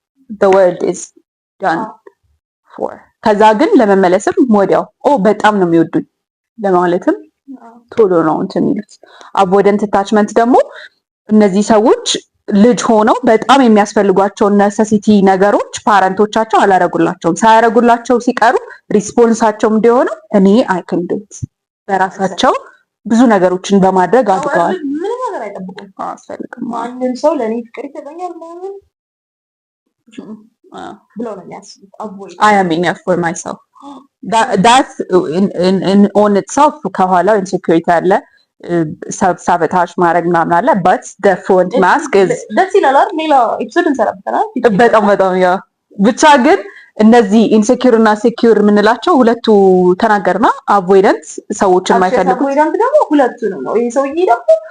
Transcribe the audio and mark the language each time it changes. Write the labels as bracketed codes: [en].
[en] the world is done for [am] ከዛ ግን ለመመለስም ወዲያው በጣም ነው የሚወዱኝ ለማለትም ቶሎ ነው እንትን የሚሉት። [en] avoidant attachment [am] ደግሞ እነዚህ ሰዎች ልጅ ሆነው በጣም የሚያስፈልጓቸውን ነሰሲቲ ነገሮች ፓረንቶቻቸው አላረጉላቸውም። ሳያረጉላቸው ሲቀሩ ሪስፖንሳቸው እንደሆነ እኔ አይ ካን ዱ ኢት በራሳቸው ብዙ ነገሮችን በማድረግ አድገዋል። ምንም ነገር አይጠብቁም። አስፈልግም ማንም ሰው ለኔ ፍቅር ይሰጠኛል ማለት ብለው ነው የሚያስቡት። [en] I am enough for myself. That's in on itself [am] ከኋላው ኢንሴኩሪቲ አለ ሳቦታጅ ማድረግ ምናምን አለ [en] but the front mask is [am] ደስ ይላል አይደል? ሌላ ኤፒሶድ እንሰራበታለን። በጣም ያ ብቻ ግን እነዚህ ኢንሴኪዩር እና ሴኪዩር የምንላቸው ሁለቱ ተናገርና አቮይደንት ሰዎችን የማይፈልጉ አቮይደንት ደግሞ ሁለቱ ነው። ይሄ ሰውዬ ደግሞ